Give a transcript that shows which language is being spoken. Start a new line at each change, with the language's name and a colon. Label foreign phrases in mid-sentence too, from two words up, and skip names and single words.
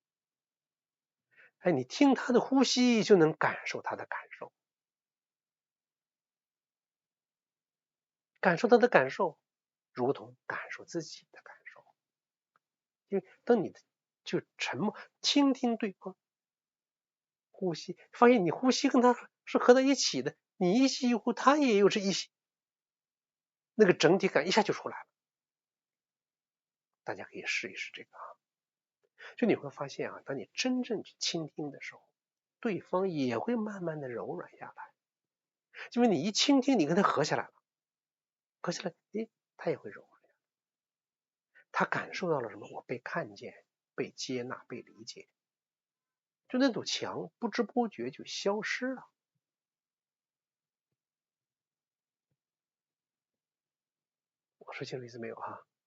Chinese: 你聽他的呼吸就能感受他的感受，感受他的感受如同感受自己的感受。因為當你就沉默傾聽對方呼吸，發現你呼吸跟他是合在一起的，你一吸一呼，他也有這一吸，那個整體感一下就出來了。大家可以試一試這個就你會發現當你真正去傾聽的時候，對方也會慢慢的柔軟下來。因為你一傾聽，你跟他合起來了，他也會柔軟。他感受到了什麼？我被看見，被接納，被理解，就那堵牆不知不覺就消失了。我說清楚意思沒有哈？